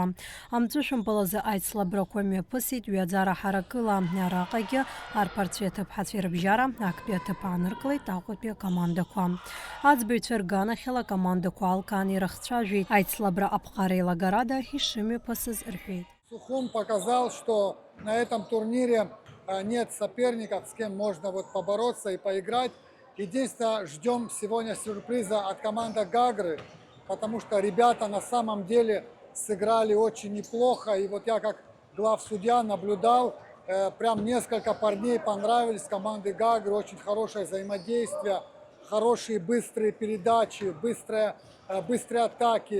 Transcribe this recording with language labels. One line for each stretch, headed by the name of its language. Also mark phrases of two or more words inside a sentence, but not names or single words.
Abkhazian: Амҵәышәымпалазы аицлабрақәа мҩаԥысит ҩаӡара ҳаракыла. Араҟагьы арԥарцәеи аҭыԥҳацәеи рыбжьара актәи аҭыԥ ааныркылеит Аҟәатәи акомандақәа. Аӡбаҩцәа рганахьала акомандақәа алкаан ирыхцәажәеит. Аицлабра аԥҟара еилагарада ишымҩаԥысыз рҳәеит.
Russian: Сухум показал, что на этом турнире нет соперников, с кем можно побороться и поиграть. Единственное, ждем сегодня сюрприза от команды Гагры, потому что ребята на самом деле сыграли очень неплохо. И вот я как главсудья наблюдал, прям несколько парней понравились команды Гагры, очень хорошее взаимодействие, хорошие быстрые передачи, быстрые атаки.